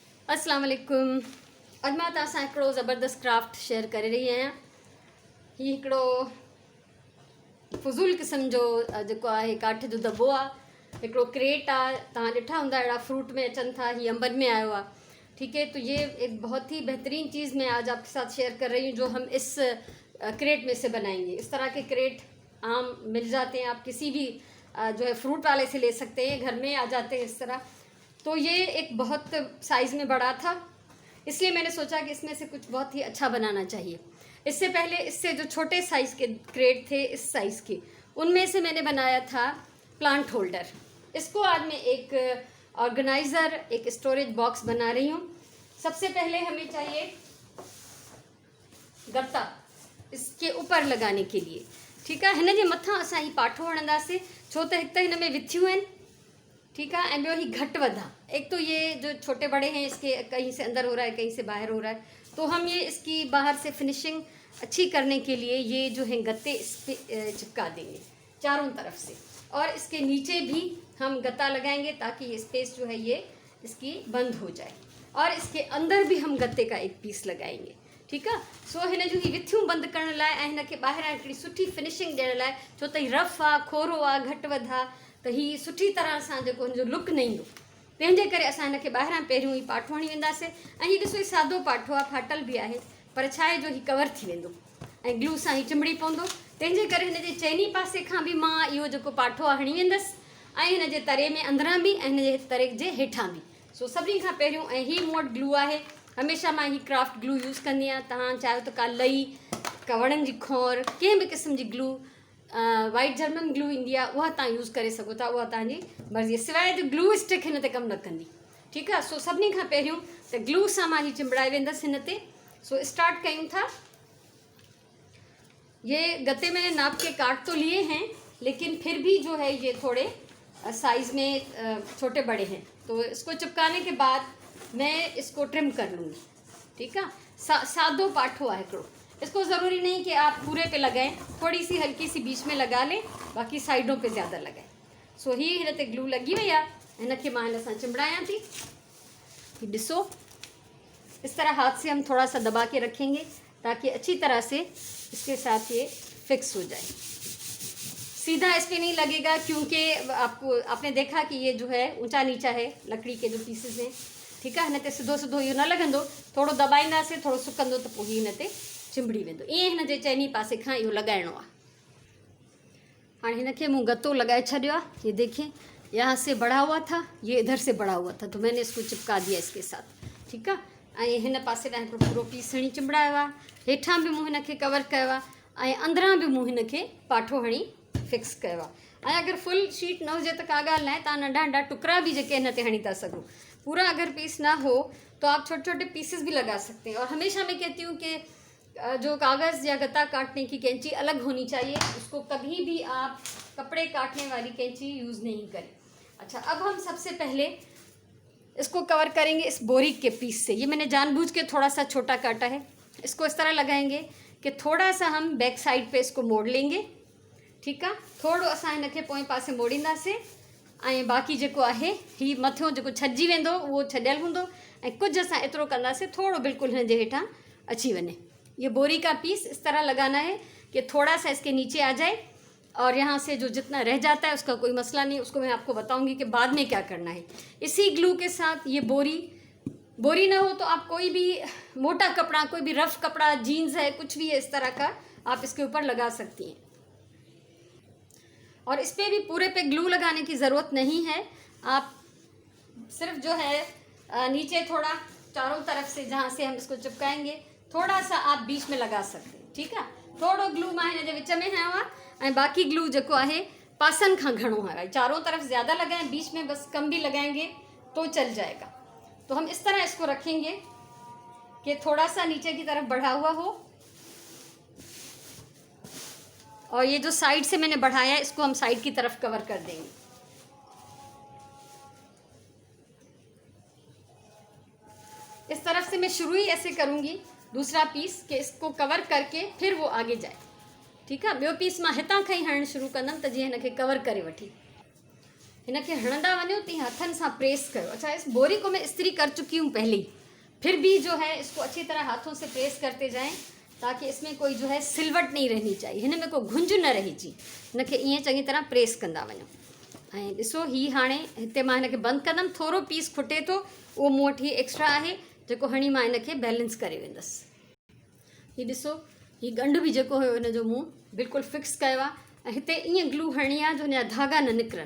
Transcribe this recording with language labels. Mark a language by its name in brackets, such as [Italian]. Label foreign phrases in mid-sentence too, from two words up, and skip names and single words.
[Sindhi] अस्सलाम वालेकुम। अॼु मां तव्हां सां हिकिड़ो ज़बरदस्त क्राफ्ट शेयर करे रही आहियां। हीउ हिकिड़ो फुज़ूल क़िस्म जो जेको आहे काठ जो दॿो आहे, हिकिड़ो क्रेट आहे। तव्हां ॾिठा हूंदा अहिड़ा फ्रूट में अचनि था, हीअ अंबनि में आयो आहे। [Hindi] ठीक है, तो ये एक बहुत ही बेहतरीन चीज़ मैं आज आपके साथ शेयर कर रही हूँ जो हम इस क्रेट में से बनाएंगे। इस तरह के क्रेट आम मिल जाते हैं, आप किसी भी जो है फ्रूट वाले से ले सकते हैं, घर में आ जाते हैं इस तरह। तो ये एक बहुत साइज़ में बड़ा था, इसलिए मैंने सोचा कि इसमें से कुछ बहुत ही अच्छा बनाना चाहिए। इससे पहले इससे जो छोटे साइज़ के क्रेट थे, इस साइज़ के, उनमें से मैंने बनाया था [English] plant holder. [Hindi] इसको आज मैं एक ऑर्गेनाइज़र, एक [English] storage box [Hindi] बना रही हूँ। सबसे पहले हमें चाहिए गत्ता इसके ऊपर लगाने के लिए। ठीक है, [Sindhi] हिन जे मथां असां ही पाठो हणंदासीं, छो त हिकु त हिन में विथियूं आहिनि। [Hindi] ठीक है, [Sindhi] ऐं ॿियो ही घट वधा। [Hindi] एक तो ये जो छोटे बड़े हैं, इसके कहीं से अंदर हो रहा है, कहीं से बाहर हो रहा है, तो हम ये इसकी बाहर से फिनिशिंग अच्छी करने के लिए ये जो है गत्ते इस पर चिपका देंगे चारों तरफ से, और इसके नीचे भी हम गत्ता लगाएंगे ताकि ये स्पेस जो है ये इसकी बंद हो जाए, और इसके अंदर भी हम गत्ते का एक पीस लगाएंगे। ठीक है, [Sindhi] सो हिन जूं ही विथियूं बंदि करण लाइ ऐं हिन खे ॿाहिरां हिकिड़ी सुठी फिनिशिंग ॾियण लाइ, छो त हीउ रफ आहे, खोरो आहे, घटि वधि आहे, त हीअ सुठी तरह सां जेको हिनजो लुक न ईंदो, तंहिंजे करे असां हिन खे ॿाहिरां पहिरियों ई पाठो हणी वेंदासीं। ऐं हीउ ॾिसो, हीउ सादो पाठो आहे, फाटल बि आहे, पर छा आहे जो हीउ कवर थी वेंदो ऐं ग्लू सां हीउ चिंबड़ी पवंदो। तंहिंजे करे हिन जे चइनी पासे खां बि मां इहो जेको पाठो आहे हणी वेंदसि, ऐं हिन जे तरे में अंदरां बि ऐं हिन जे तरे जे हेठां बि। सो सभिनी खां पहिरियों, ऐं हीउ मूं वटि ग्लू आहे, हमेशह मां हीउ [English] craft glue [Sindhi] यूज़ कंदी आहियां। तव्हां चाहियो त का लई, का वणनि जी खौर, कंहिं बि क़िस्म जी ग्लू, [English] white German glue [Sindhi] ईंदी आहे, उहा तव्हां यूज़ करे सघो था, उहा तव्हांजी मर्ज़ी, सवाइ त [English] glue stick [Sindhi] हिन ते कमु न कंदी। ठीकु आहे, सो सभिनी खां पहिरियों त ग्लू सां मां हीउ चिंबड़ाए वेंदसि हिन ते। सो स्टार्ट कयूं था। [Hindi] ये गत्ते मैंने नाप के काट तो लिए हैं, लेकिन फिर भी जो है ये थोड़े साइज़ में छोटे बड़े हैं, तो इसको चिपकाने के बाद मैं इसको ट्रिम कर लूँगी। ठीक है, [Sindhi] सादो पाठो आहे हिकिड़ो, [Hindi] इसको ज़रूरी नहीं कि आप पूरे पे लगाएं, थोड़ी सी हल्की सी बीच में लगा लें, बाकी साइडों पे ज़्यादा लगाएं। [Sindhi] सो ही हिन ते ग्लू लगी वही आहे, हिन खे मां हिन सां चिंबड़ायां थी। ही ॾिसो, [Hindi] इस तरह हाथ से हम थोड़ा सा दबा के रखेंगे ताकि अच्छी तरह से इसके साथ ये फिक्स हो जाए। सीधा इस पर नहीं लगेगा, क्योंकि आपने देखा कि ये जो है ऊंचा नीचा है, लकड़ी के जो पीसेस हैं। ठीक है, [Sindhi] हिन ते सिधो सिधो इहो न लॻंदो, थोरो दॿाईंदासीं, थोरो सुकंदो त पोइ हिन ते चिंबड़ी वेंदो। ईअं हिन जे चइनी पासे खां इहो लॻाइणो आहे। हाणे हिन खे मूं गत्तो लगाए छॾियो आहे। [Hindi] ये देखिए, यहाँ से बढ़ा हुआ था, ये इधर से बढ़ा हुआ था, तो मैंने इसको चिपका दिया इसके साथ। [Sindhi] ठीक आहे, ऐं हिन पासे ॾांहुं हिकिड़ो पूरो पीस हणी चिंबड़ायो आहे, हेठां बि मूं हिन खे कवर कयो आहे, ऐं अंदरां बि मूं हिन खे पाठो हणी फिक्स कयो आहे। ऐं अगरि फुल शीट न हुजे त का ॻाल्हि न आहे, तव्हां नंढा नंढा टुकड़ा भी जेके हिन ते हणी था सघो। [Hindi] पूरा अगर पीस ना हो तो आप छोटे छोटे पीसेस भी लगा सकते हैं। और हमेशा मैं कहती हूँ कि जो कागज़ या गत्ता काटने की कैंची अलग होनी चाहिए, उसको कभी भी आप कपड़े काटने वाली कैंची यूज़ नहीं करें। अच्छा, अब हम सबसे पहले इसको कवर करेंगे इस बोरी के पीस से। ये मैंने जानबूझ के थोड़ा सा छोटा काटा है। इसको इस तरह लगाएंगे कि थोड़ा सा हम [English] back side [Hindi] पे इसको मोड़ लेंगे। ठीक है, [Sindhi] थोड़ो असां हिन खे पोएं पासे मोड़ींदासीं, ऐं बाक़ी जेको आहे हीउ मथियों जेको छॾिजी वेंदो उहो छॾियल हूंदो, ऐं कुझु असां एतिरो कंदासीं थोड़ो बिल्कुल हिन जे हेठां अची वञे। [Hindi] ये बोरी का पीस इस तरह लगाना है कि थोड़ा सा इसके नीचे आ जाए, और यहाँ से जो जितना रह जाता है उसका कोई मसला नहीं, उसको मैं आपको बताऊंगी कि बाद में क्या करना है। इसी ग्लू के साथ ये बोरी ना हो तो आप कोई भी मोटा कपड़ा, कोई भी रफ कपड़ा, जीन्स है, कुछ भी है इस तरह का, आप इसके ऊपर लगा सकती हैं। और इस पर भी पूरे पे ग्लू लगाने की ज़रूरत नहीं है, आप सिर्फ जो है नीचे थोड़ा चारों तरफ से जहाँ से हम इसको चिपकाएंगे थोड़ा सा आप बीच में लगा सकते हैं। ठीक है, [Sindhi] थोड़ो ग्लू मां हिन जे विच में हयो आहे, ऐं बाक़ी ग्लू जेको आहे पासनि खां घणो है, [Hindi] चारों तरफ ज़्यादा लगाएं, बीच में बस कम भी लगाएंगे तो चल जाएगा। तो हम इस तरह इसको रखेंगे कि थोड़ा सा नीचे की तरफ बढ़ा हुआ हो, और ये जो साइड से मैंने बढ़ाया है इसको हम साइड की तरफ कवर कर देंगे। इस तरफ से मैं शुरू ही ऐसे करूँगी दूसरा पीस कि इसको कवर करके फिर वो आगे जाए। ठीक है, [Sindhi] ॿियो पीस मां हितां खां ई हणणु शुरू कंदमि त जीअं हिन खे कवर करे वठी, हिन खे हणंदा वञो तीअं हथनि सां प्रेस कयो। [Hindi] अच्छा, इस बोरी को मैं इस्त्री कर चुकी हूँ पहले ही, फिर भी जो है इसको अच्छी तरह हाथों से प्रेस करते जाएं ताकि इसमें कोई जो है सिलवट नहीं रहनी चाहिए, [Sindhi] हिन में को घुंज न रहिजी। हिनखे ईअं चङी तरह प्रेस कंदा वञो। ऐं ॾिसो ही हाणे हिते मां हिनखे बंदि कंदमि, थोरो पीस खुटे थो, उहो मूं वटि एक्स्ट्रा आहे जेको हणी मां हिनखे बैलेंस करे वेंदसि। हीउ ॾिसो, हीउ ॻंढ बि जेको हुयो हिन जो मूं बिल्कुल फिक्स कयो आहे ऐं हिते ईअं ग्लू हणी आहे जो हिन जा धागा न निकिरनि।